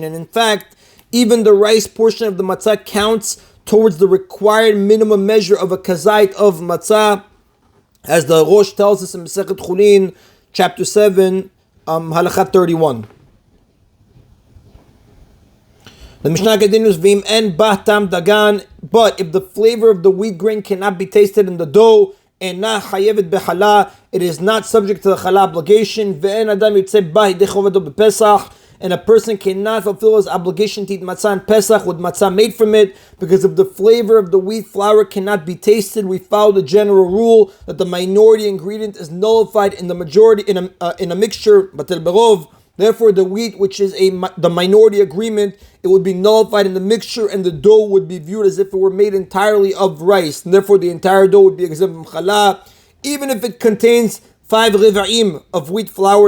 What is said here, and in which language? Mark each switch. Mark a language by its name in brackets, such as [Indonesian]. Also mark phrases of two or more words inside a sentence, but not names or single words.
[English] And in fact, even the rice portion of the matzah counts towards the required minimum measure of a kazait of matzah, as the Rosh tells us in Masechet Chulin, chapter 7, halakha 31. The Mishnah continues, [Hebrew] ואם אין בה טעם דגן, [English] but if the flavor of the wheat grain cannot be tasted in the dough, and [Hebrew] אינה חייבת בחלה, [English] it is not subject to the challah obligation. [Hebrew] ואין אדם יוצא בה ידי חובתו בפסח, [English] and a person cannot fulfill his obligation to eat matzah on Pesach with matzah made from it, because if the flavor of the wheat flour cannot be tasted, we follow the general rule that the minority ingredient is nullified in the majority in a mixture, [Hebrew] בטל ברוב. [English] Therefore, the wheat, which is the minority agreement, it would be nullified in the mixture, and the dough would be viewed as if it were made entirely of rice, and therefore the entire dough would be exempt from challah, even if it contains 5 riv'im of wheat flour.